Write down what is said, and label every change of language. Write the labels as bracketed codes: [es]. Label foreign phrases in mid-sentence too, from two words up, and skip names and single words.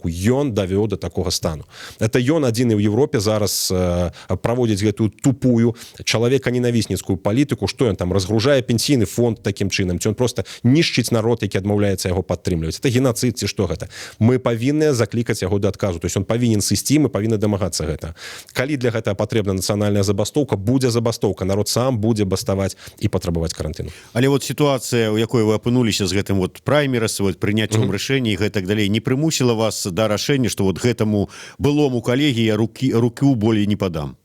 [be] Ён давёў да такога стану. Это ён адзіны ў Еўропе зараз праводзіць гэтую тупую чалавека-ненавісніцкую палітыку, што ён там разгружае пенсійны фонд такім чынам, ці ён проста нішчыць народ, які адмаўляецца яго падтрымліваць. Это геноцид, ці што гэта? Мы павінны заклікаць яго да адказу. [ru] То есть он [be] павінен сысці, мы павінны дамагацца гэта. Калі для гэтага патрэбна нацыянальная забастоўка, будзе забастоўка. Народ сам будзе баставаць і патрабаваць карантыну. Але вот сітуацыя, у якой вы апынуліся з гэтым вот праймерас, вот прыняццём рашэння і гэтак далей, не прымусіла вас да рашэння, што вот гэтаму былому калегі я руку болей не падам?